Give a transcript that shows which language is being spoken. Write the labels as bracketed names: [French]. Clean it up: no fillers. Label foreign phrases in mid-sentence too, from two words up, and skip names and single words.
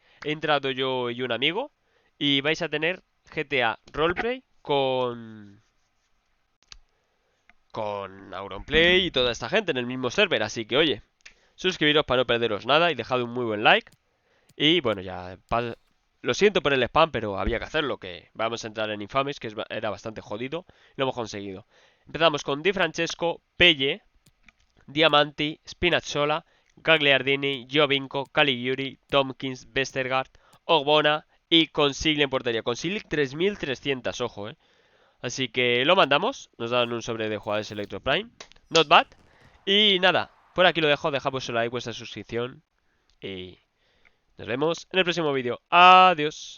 [Spanish] He entrado yo y un amigo y vais a tener GTA Roleplay con Auronplay y toda esta gente en el mismo server. Así que oye, suscribiros para no perderos nada y dejad un muy buen like. Y bueno, ya lo siento por el spam, pero había que hacerlo, que vamos a entrar en Infames, que era bastante jodido, y lo hemos conseguido. Empezamos con Di Francesco, Pelle, Diamanti, Spinazzola, Gagliardini, Giovinco, Caligiuri, Tompkins, Vestergaard, Ogbona y Consigli en portería. Consigli 3300, ojo, Así que lo mandamos, nos dan un sobre de jugadores Electro Prime, [English] not bad. [Spanish] Y nada, por aquí lo dejo, dejad vuestro like, vuestra suscripción y nos vemos en el próximo vídeo. Adiós.